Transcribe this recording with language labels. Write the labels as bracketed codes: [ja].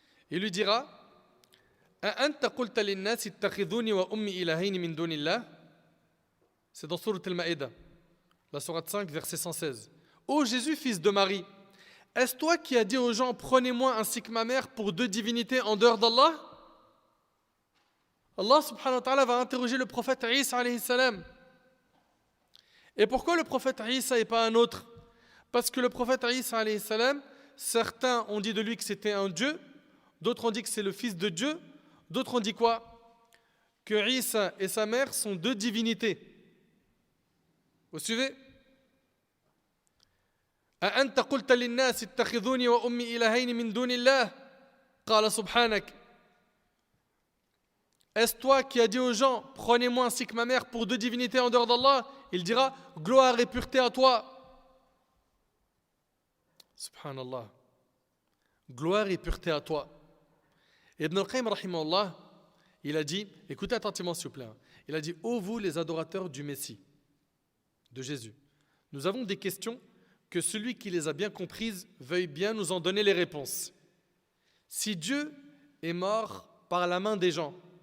[fr] Il lui dira [ar] أأنت قلت للناس اتخذوني وأمي إلهين من دون الله. [fr] C'est dans Sourate Al-Ma'idah, la sourate 5, verset 116. Ô Jésus, fils de Marie, est-ce toi qui as dit aux gens, prenez-moi ainsi que ma mère pour deux divinités en dehors d'Allah? Allah subhanahu wa ta'ala va interroger le prophète Isa alayhi salam. Et pourquoi le prophète Isa et pas un autre? Parce que le prophète Isa alayhi salam, certains ont dit de lui que c'était un Dieu, d'autres ont dit que c'est le fils de Dieu, d'autres ont dit quoi? Que Isa et sa mère sont deux divinités. Vous suivez? [ar] أأنت قلت للناس اتخذوني وأمي إلهين من دون الله قال سبحانك. [fr] Est-ce toi qui as dit aux gens, prenez-moi ainsi que ma mère pour deux divinités en dehors d'Allah? Il dira, gloire et pureté à toi. Subhanallah. Gloire et pureté à toi. Ibn al-Qayyim rahimahullah, il a dit, écoutez attentivement s'il vous plaît, il a dit, ô vous les adorateurs du Messie, de Jésus, nous avons des questions que celui qui les a bien comprises veuille bien nous en donner les réponses. Si Dieu est mort par la main des gens.